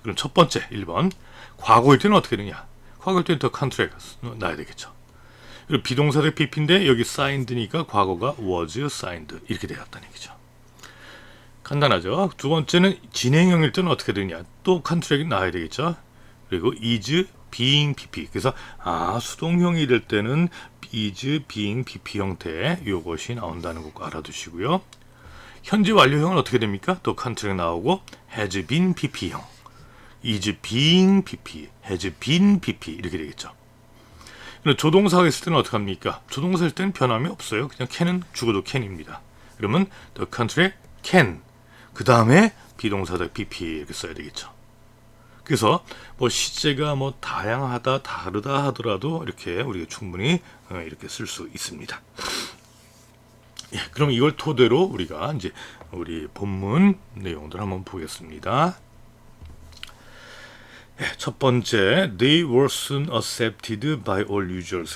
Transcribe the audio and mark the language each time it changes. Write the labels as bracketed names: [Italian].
[Korean] 그럼 첫 번째 1번 과거일 때는 어떻게 되냐? 과거일 때는 더 컨트랙 나야 되겠죠. 그리고 비동사의 PP인데 여기 signed니까 과거가 [English] was signed [Korean] 이렇게 되었다는 얘기죠. 간단하죠. 두 번째는 진행형일 때는 어떻게 되냐? 또 컨트랙이 나야 되겠죠. [English] 그리고 is being PP. [Korean] 그래서 수동형이 될 때는 is being PP 형태 이것이 나온다는 거 알아두시고요. 현재 완료형은 어떻게 됩니까? 또 컨트랙 나오고 has been PP형, [English] is being PP, has been PP [Korean] 이렇게 되겠죠. 조동사가 있을 때는 어떻게 합니까? 조동사 일 때는 변함이 없어요. 그냥 can은 죽어도 can입니다. 그러면 [English] the contract can, [Korean] 그 다음에 비동사의 PP 이렇게 써야 되겠죠. 그래서 시제가 다르다 하더라도 이렇게 우리가 충분히 이렇게 쓸 수 있습니다. 예, 그럼 이걸 토대로 우리가 이제 우리 본문 내용들 한번 보겠습니다. 첫 번째, [English] they were soon accepted by all users.